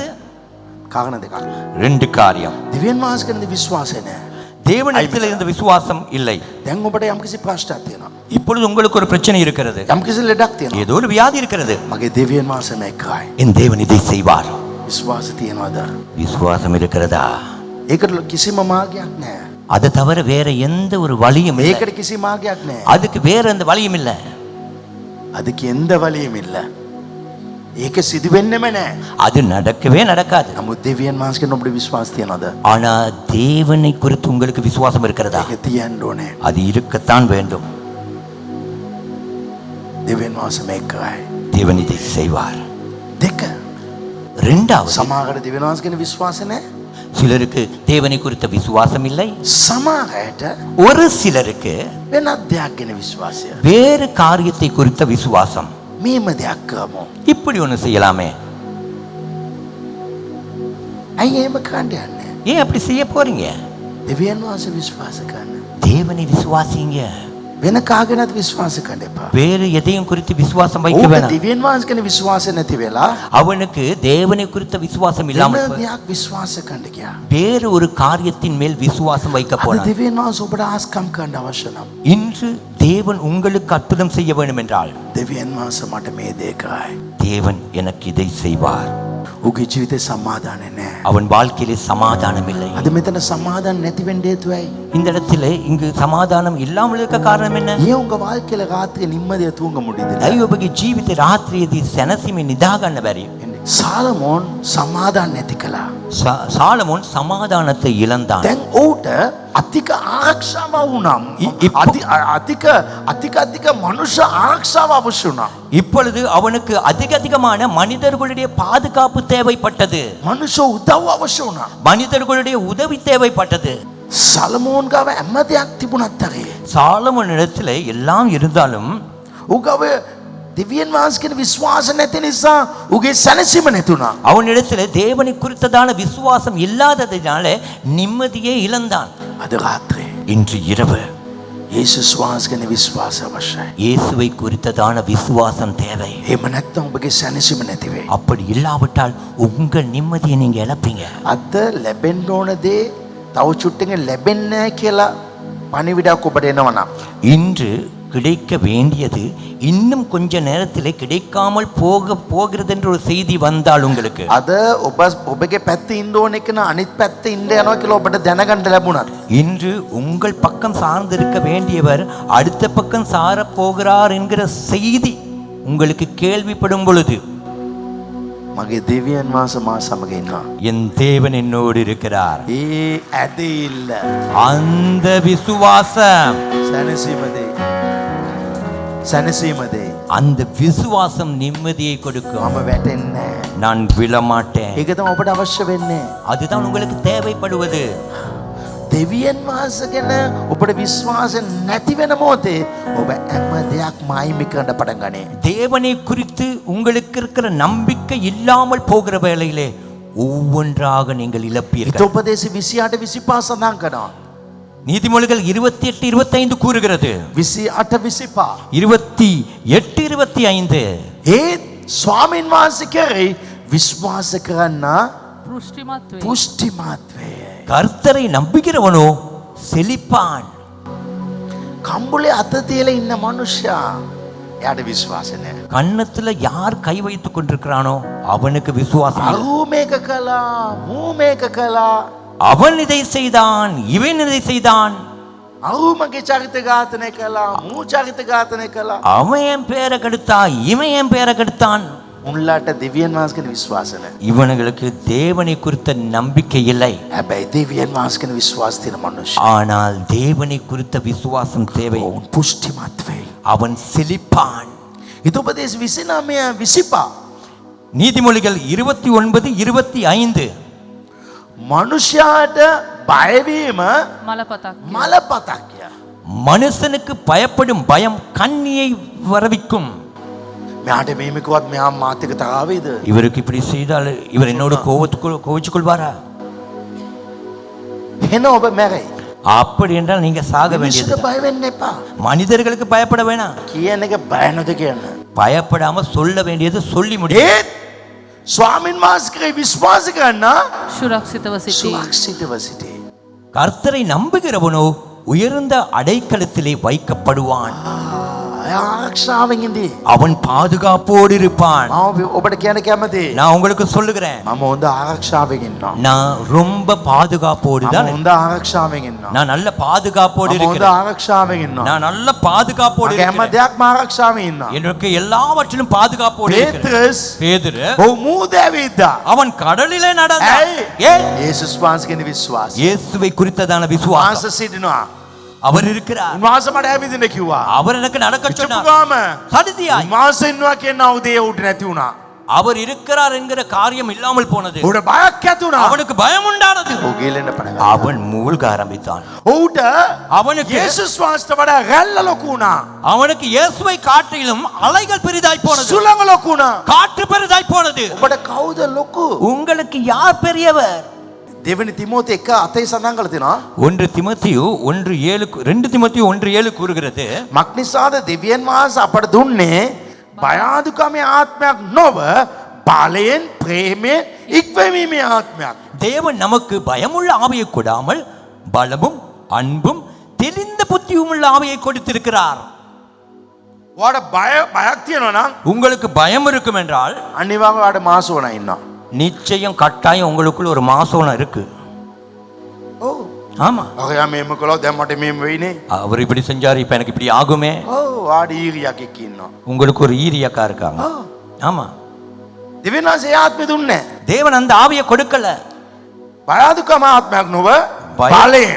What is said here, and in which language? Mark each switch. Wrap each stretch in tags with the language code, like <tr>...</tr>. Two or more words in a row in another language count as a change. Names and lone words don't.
<si>කාරණා දෙකක්.</si> <ta>2 காரியம்.</ta> <si>දෙවියන් වහන්සේ කෙරෙහි විශ්වාසය නැහැ.</si> <ta>தேவனிடத்தில் இருந்த விசுவாசம் இல்லை.</ta> <si>දැන් ඔබට යම්කිසි ප්‍රශ්නයක් තියෙනවා.</si> <ta>இப்பொழுது உங்களுக்கு ஒரு பிரச்சனை இருக்கிறது.</ta> <si>යම්කිසි ලෙඩක් තියෙනවා.</si> <ta>ஏதோ ஒரு வியாதி இருக்கிறது.</ta> <si>මගේ දෙවියන් වහන්සේ මේකයි.</si> <ta>என் தேவன் இதை செய்வார்.</ta> <si>විශ්වාස තියනවාද?</si> <ta>விசுவாசம் இருக்கிறதா?</ta> <si>ඒකට කිසිම මාර්ගයක් නැහැ.</si> <ta>அது தவிர வேற எந்த ஒரு வழியும் இல்லை.</ta> <si>ඒකට කිසි මාර්ගයක් නැහැ.</si> <ta>அதுக்கு வேற எந்த வழியும் இல்லை. அதுக்கு எந்த வழியும் இல்லை.</ta> <si>ඒක සිදු වෙන්නෙම නැහැ.</si> <ta>அது நடக்கவே நடக்காது.</ta> <si>නමුත් දෙවියන් වහන්සේ කෙනෙකුට ඔබට විශ්වාස තියනවාද?</si> <ta>ஆனா தேவனை குறித்து உங்களுக்கு விசுவாசம் இருக்கிறதா?</ta> <si>ඒක තියන්න ඕනේ.</si> <ta>அது இருக்கத்தான் வேண்டும்.</ta> <si>දෙවියන් වහන්සේ මේකයි.</si> <ta>தேவன் இதை செய்வார்.</ta> <si>දෙක.</si> <ta>ரெண்டாவது,</ta> <si>සමහරකට දෙවියන් වහන්සේ කෙනෙක් විශ්වාස නැහැ.</si> <ta>சிலருக்கு தேவனை குறித்த விசுவாசம் இல்லை.</ta> <si>සමහරකට</si> <ta>ஒரு சிலருக்கு</ta> <si>වෙනත් දෙයක් ගැන විශ්වාසය.</si> <ta>வேறு காரியத்தை குறித்த விசுவாசம்.</ta> <si>මේම දෙයක් කරමු.</si> <ta>இப்படி ஒன்று செய்யலாமே.</ta> <si>ඇයි එහෙම කරන්න යන්නේ?</si> <ta>ஏன் அப்படி செய்ய போறீங்க?</ta> <si>දෙවියන් වහන්සේ විශ්වාස කරන්න.</si> <ta>தேவனை விசுவாசிங்க.</ta> <si>වෙන කාගෙනත් විශ්වාස කරන්න එපා.</si> <ta>வேறு எதையும் குறித்து விசுவாசம் வைக்க</ta> <si>ඔබ</si> <ta>வேணாம்.</ta> <si>දෙවියන් වහන්සේ කෙනෙක් විශ්වාස නැති වෙලා</si> <ta>அவனுக்கு தேவனை குறித்த விசுவாசம்</ta> <si>වෙන</si> <ta>இல்லாமல் போய்</ta> <si>දෙයක් විශ්වාස කරන්න ගියා.</si> <ta>வேறு ஒரு காரியத்தின் மேல் விசுவாசம் வைக்க</ta> <si>අද</si> <ta>போனான்.</ta> <si>දෙවියන් වහන්සේ ඔබට ආස්කම් කරන්න අවශ්‍ය නම්</si> <ta>இன்று தேவன் உங்களுக்கு அற்புதம் செய்ய வேண்டும் என்றால்</ta> <si>දෙවියන් වහන්සේ මට මේ දේ කරයි.</si> <ta>தேவன் எனக்கு இதை செய்வார்.</ta> <si>ඔහුගේ ජීවිතේ සමාදානය නැහැ.</si> <ta>அவன் வாழ்க்கையிலே சமாதானம் இல்லை.</ta> <si>අද මෙතන සමාදාන නැති වෙන්න හේතුව ඇයි?</si> <ta>இந்த இடத்துல இங்கு சமாதானம் இல்லாமல் இருக்க காரணம் என்ன? ஏன் உங்க வாழ்க்கையில ராத்திரி நிம்மதியா தூங்க முடியுது?</ta> <si>ඇයි ඔබගේ ජීවිතේ රාත්‍රියේදී සැනසීමෙන් නිදා ගන්න බැරි? සාලමෝන් සමාදාන නැති කළා.</si> <ta>சாலமோன் சமாதானத்தை இழந்தான்.</ta> <si>දැන් ඌට අධික ආරක්ෂාව වුණා. අධික මනුෂ්‍ය ආරක්ෂාව අවශ්‍ය වුණා.</si> <ta>இப்பொழுது அவனுக்கு அதிகமான மனிதர்களுடைய பாதுகாப்பு தேவைப்பட்டது.</ta> <si>මනුෂ්‍ය උදව් අවශ්‍ය වුණා.</si> <ta>மனிதர்களுடைய உதவி தேவைப்பட்டது.</ta> <si>සලමෝන් ගාව හැම දෙයක් තිබුණත් හරි.</si> <ta>சாலமோன் இடத்துல எல்லாம் இருந்தாலும்</ta> <si>ඌ ගාව දෙවියන් වහන්සේ කියන විශ්වාස නැති නිසා ඌගේ සැනසීම නැතුණා.</si> <ta>அவனிடத்துல தேவனை குறித்ததான விசுவாசம் இல்லாததினால நிம்மதியே இழந்தான்.</ta> <si>අද රාත්‍රියේ</si> <ta>இன்று இரவு</ta> <si>යේසුස් වහන්සේ කියන විශ්වාස අවශ්‍යයි.</si> <ta>இயேசுவை குறித்ததான விசுவாசம் தேவை.</ta> <si>එහෙම නැත්නම් ඔබගේ සැනසීම නැති වෙයි.</si> <ta>அப்படி இல்லாவிட்டால் உங்கள் நிம்மதியை நீங்க இழப்பீங்க.</ta> <si>අද ලැබෙන්න ඕන දේ තව චුට්ටකින් ලැබෙන්නේ නැහැ කියලා පණිවිඩයක් ඔබට එනවා.</si> <ta>இன்று கிடைக்க வேண்டியது இன்னும் கொஞ்ச நேரத்திலே கிடைக்காமல் போகிறது என்ற ஒரு செய்தி வந்தால் உங்களுக்கு</ta> <si>අද ඔබගේ පැත්තේ ඉන්න ඕන එක න අනිත් පැත්තේ ඉන්න යනවා කියලා ඔබට දැනගන්න ලැබුණා.</si> <ta>இன்று உங்கள் பக்கம் சார்ந்திருக்க வேண்டியவர் அடுத்த பக்கம் சாரப் போகிறார் என்கிற செய்தி உங்களுக்கு கேள்விப்படும் பொழுது</ta> <si>මගේ දෙවියන් වහන්සේ මා සමග ඉන්නවා.</si> <ta>என் தேவன் என்னோடு இருக்கிறார்.</ta> <si>ඒ ඇදහිල්ල</si> <ta>அந்த விசுவாசம்</ta> <si>සැනසීම දෙයි.</si> <ta>அந்த விசுவாசம் நிம்மதியை கொடுக்கும்.</ta> <si>මම වැටෙන්නේ නැහැ.</si> <ta>நான் விழமாட்டேன்.</ta> <si>ඒක තමයි ඔබට අවශ්‍ය වෙන්නේ.</si> <ta>அதுதான் உங்களுக்கு தேவைப்படுவது.</ta> <si>දෙවියන් වහන්සේ ගැන ඔබට විශ්වාස නැති වෙන මොහොතේ ඔබ හැම දෙයක් මායිමි කරන්න පටන් ගන්නේ.</si> <ta>தேவனை குறித்து உங்களுக்கு இருக்கிற நம்பிக்கை இல்லாமல் போகிற வேளையிலே ஒவ்வொன்றாக நீங்கள் இழப்பீர்கள்.</ta> <si>හිතෝපදේශ 28 25 සඳහන් කරනවා.</si> <ta>நீதிமொழிகள் 28:25 கூறுகிறது. 28 28 25</ta> <si>ඒත් ස්වාමීන් වහන්සේ කෙරෙහි විශ්වාස කරන්න පෘෂ්ටිමත් වේ. පුෂ්ටිමත් වේ.</si> <ta>கர்த்தரை நம்புகிறவனோ செழிப்பான்.</ta> <si>කම්බුලේ අත තියලා ඉන්න මනුෂ්‍යයා එයාට විශ්වාස නැහැ.</si> <ta>கன்னத்துல யார் கை வைத்துக் கொண்டிருக்கிறானோ அவனுக்கு விசுவாசம் இல்லை.</ta> <si>අහු මේක කළා මූ මේක කළා</si> <ta>அவன் இதை செய்தான், இவன் இதை செய்தான்,</ta> <si>අහු මගේ චරිත ඝාතනය කළා මූ චරිත ඝාතනය කළා.</si> <ta>அவன் என் பேரை கெடுத்தா, இவன் என் பேரை கெடுத்தான்.</ta> <si>උන්ලාට දෙවියන් වහන්සේ කියන විශ්වාස නැහැ.</si> <ta>இவனுங்களுக்கு தேவனை குறித்த நம்பிக்கை இல்லை.</ta> <si>හැබැයි දෙවියන් වහන්සේ කියන විශ්වාස තියෙන මනුෂ්‍ය</si> <ta>ஆனால் தேவனை குறித்த விசுவாசம் தேவை.</ta> <si>ඔවුන් පුෂ්ටිමත් වෙයි.</si> <ta>அவன் செழிப்பான்.</ta> <si>හිතෝපදේශ 29 25</si> <ta>நீதிமொழிகள் 29 25</ta> <si>මනුෂ්‍යයාට බයවීම මලපතක්. මලපතක් කිය.</si> <ta>மனுஷனுக்கு பயப்படும் பயம் கண்ணியை வரவிக்கும்.</ta> <si>මෙයාට මේමකවත් මෙයා මාත් එක්ක තරහවේද?</si> <ta>இவருக்கு இப்படி செய்தால் இவர் என்னோட கோவிச்சு கொள்வாரா?</ta> <si>එහෙනම් ඔබ මැරෙයි.</si> <ta>அப்படி என்றால் நீங்க சாக</ta> <si>මිනිස්සුන්ට</si> <ta>வேண்டியது.</ta> <si>බය වෙන්න එපා.</si> <ta>மனிதர்களுக்கு பயப்பட வேணாம்.</ta> <si>කියන එක බය නැද කියන්න.</si> <ta>பயப்படாம சொல்ல வேண்டியது சொல்லி முடியும்.</ta> <si>ඒත් ස්වාමීන් වහන්සේ කෙරෙහි විශ්වාස කරන්න සුරක්ෂිතව සිටී. සුරක්ෂිතව සිටී.</si> <ta>கர்த்தரை நம்புகிறவனோ உயர்ந்த அடைக்கலத்திலே வைக்கப்படுவான்.</ta> <si>ආරක්ෂාවෙන් ඉඳී.</si> <ta>அவன் பாதுகாப்போடு இருப்பான்.</ta> <si>මම ඔබට කියන්න කැමතියි.</si> <ta>நான் உங்களுக்கு சொல்லுகிறேன்,</ta> <si>මම හොඳ ආරක්ෂාවෙන් ඉන්නවා.</si> <ta>நான் ரொம்ப பாதுகாப்போடு</ta> <si>මම</si> <ta>தான்,</ta> <si>හොඳ ආරක්ෂාවෙන් ඉන්නවා.</si> <ta>நான் நல்ல பாதுகாப்போடு</ta> <si>මම හොඳ</si> <ta>இருக்கிறேன்.</ta> <si>ආරක්ෂාවෙන් ඉන්නවා.</si> <ta>நான் நல்ல பாதுகாப்போடு</ta> <si>මගේ හැම</si> <ta>இருக்கிறேன்.</ta> <si>දෙයක්ම ආරක්ෂාවෙන් ඉන්නවා.</si> <ta>எனக்கு எல்லாவற்றிலும் பாதுகாப்போடு இருக்கிறேன்.</ta> <si>පේත්‍රස්</si> <ta>பேதுரு</ta> <si>ඔහු මූදෑවිද්දා.</si> <ta>அவன் கடலிலே நடந்தான்.</ta> <si>ඇයි?</si> <ta>ஏன்?</ta> <si>යේසුස් වහන්සේ කියන විශ්වාසය.</si> <ta>இயேசுவை குறித்ததான விசுவாசம்.</ta> <si>වහන්සේ සිටිනවා.</si> <ta>அவர் இருக்கிறார்.</ta> <si>උන්වහන්සේ මට ඇවිදින්න කිව්වා.</si> <ta>அவர் எனக்கு நடக்க சொன்னார்.</ta> <si>චුප්පුගාම</si> <ta>சடுதியாய்</ta> <si>උන්වහන්සේ ඉන්නවා කියන උදේ උට නැති වුණා.</si> <ta>அவர் இருக்கிறார் என்கிற காரியம் இல்லாமல் போனது.</ta> <si>උට බයක් ඇති වුණා.</si> <ta>அவனுக்கு பயம் உண்டானது.</ta> <si>ඔහු ගිලෙන්න පටන් ගත්තා.</si> <ta>அவன் மூழ்க ஆரம்பித்தான்.</ta> <si>ඔහුට</si> <ta>அவனுக்கு</ta> <si>යේසුස් වහන්සේට වඩා රැල්ල ලොකු වුණා.</si> <ta>அவனுக்கு இயேசுவை காட்டிலும் அலைகள் பெரிதாய் போனது.</ta> <si>සුළඟ ලොකු වුණා.</si> <ta>காற்று பெரிதாய் போனது.</ta> <si>ඔබට කවුද ලොකු?</si> <ta>உங்களுக்கு யார் பெரியவர்?</ta> <si>දෙවෙනි තිමෝති 1:8 සඳහන් කරලා තිනවා.</si> <ta>2 தீமோத்தேயு 1:7 கூறுகிறது,</ta> <si>මක්නිසාද දෙවියන් වහන්සේ අපට දුන්නේ බයාදුකමේ ආත්මයක් නොව බලයෙන් ප්‍රේමයෙන් ඉක්වීමේ ආත්මයක්.</si> <ta>தேவன் நமக்கு பயமுள்ள ஆவியை கொடாமல் பலமும் அன்பும் தெளிந்த புத்தியும் உள்ள ஆவியை கொடுத்திருக்கிறார்.</ta> <si>ඔයාට බයක් තියෙනවා නම්</si> <ta>உங்களுக்கு பயம் இருக்கும் என்றால்</ta> <si>අනිවාර්යයෙන් ඔයාට මාසෝනා ඉන්නවා.</si> <ta>நிச்சயம் கட்டாயம் உங்களுக்குள்ள ஒரு மாசம் இருக்கு. ஓ ஆமா,</ta> <si>අරයා මෙහෙම කළොත් දැන් මට මෙහෙම වෙයිනේ.</si> <ta>அவர் இப்படி செஞ்சாரு, இப்ப எனக்கு இப்படி ஆகுமே.</ta> <si>ඔව් ආඩි ඊරියක් එක්ක ඉන්නවා.</si> <ta>உங்களுக்கு ஒரு ஈரியக்கா இருக்காங்க.</ta> <si>ඔව්</si> <ta>ஆமா,</ta> <si>දෙවියන් වහන්සේ ආත්මෙ දුන්නේ නැහැ.</si> <ta>தேவன் அந்த ஆவியை கொடுக்கல.</ta> <si>බයදුකම ආත්මයක් නොව බය- බලයෙන්</si>